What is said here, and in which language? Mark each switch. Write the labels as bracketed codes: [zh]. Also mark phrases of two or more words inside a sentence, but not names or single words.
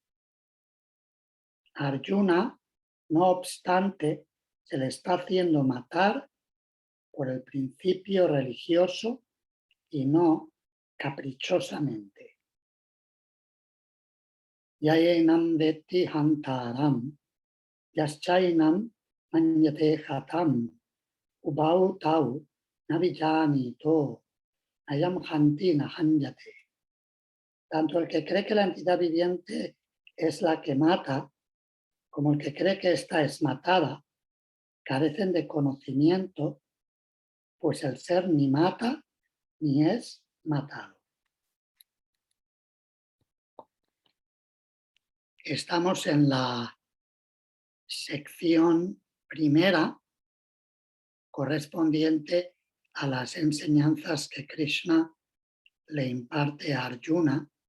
[es] A Arjuna, no obstante, se le está haciendo matar por el principio religioso y no caprichosamente. [sa] Yayenam veti hantaram, yaschainam manyate hatam, ubau tau navijanito, ayam hantina hanyate. [es] Tanto el que cree que la entidad viviente es la que mata, como el que cree que ésta es matada, carecen de conocimiento, pues el ser ni mata ni es matado. Estamos en la sección primera correspondiente a las enseñanzas que Krishna le imparte a Arjuna